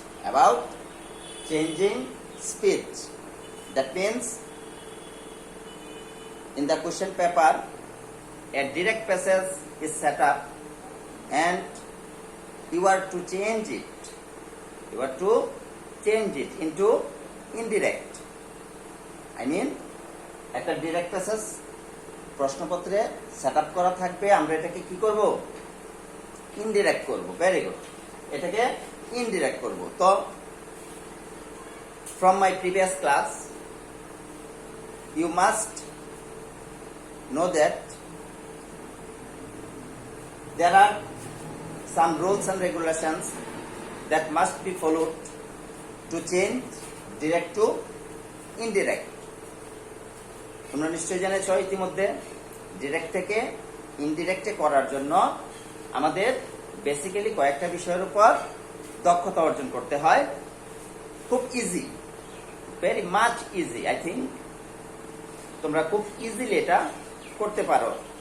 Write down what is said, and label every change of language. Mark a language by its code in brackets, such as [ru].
[en] About changing speech. That means in the question paper, a direct passage is set up and you are to change it. You are to change it into indirect. I mean, [bn] একটা direct passage প্রশ্নপত্রে set up করা থাকবে, আমরা এটাকে কি করব? Indirect করব। [en] very good, [bn] এটাকে indirect করব। [en] তো from my previous class you must know that there are some rules and regulations that must be followed to change direct to indirect. [bn] তোমরা নিশ্চয়ই জেনেছো ইতিমধ্যে ডিরেক্ট থেকে ইনডিরেক্টে করার জন্য আমাদের বেসিক্যালি কয়েকটা বিষয়ের উপর দক্ষতা অর্জন করতে হয়। খুব [en] Easy, very much easy. I think [bn] তোমরা খুব [en] easily [bn] এটা করতে পারো।